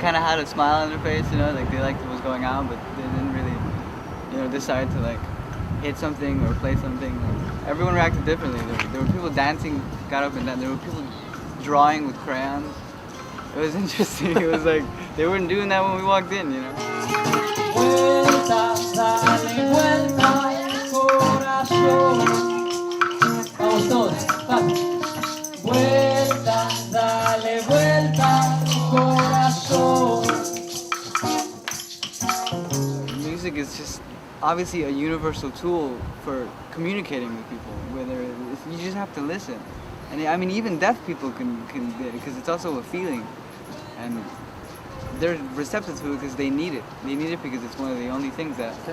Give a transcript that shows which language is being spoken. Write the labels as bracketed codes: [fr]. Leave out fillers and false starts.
[en] kind of had a smile on their face, like they liked what was going on, but they didn't really, decide to like hit something or play something. Everyone reacted differently. There were people dancing, got up and down. There were people drawing with crayons. It was interesting. It was like they weren't doing that when we walked in, [es] Vuelta, dale vuelta, corazón. Vamos todos, vamos. Vuelta, dale vuelta, corazón. [en] Music is just obviously a universal tool for communicating with people. You just have to listen, and I mean even deaf people can get it because it's also a feeling, and they're receptive to it because they need it. They need it because it's one of the only things that.